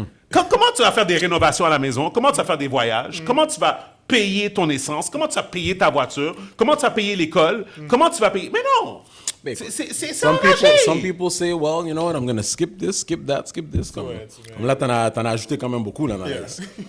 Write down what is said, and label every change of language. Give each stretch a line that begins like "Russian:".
French: Comment tu vas faire des rénovations à la maison? Comment tu vas faire des voyages? Comment tu vas payer ton essence? Comment tu vas payer ta voiture? Comment tu vas payer l'école? Comment tu vas payer... Mais non! C'est
English: Some people say, well, you know what, I'm going to skip this, skip that, skip this.
French: Comme là, t'en as ajouté quand même beaucoup là, dans la liste.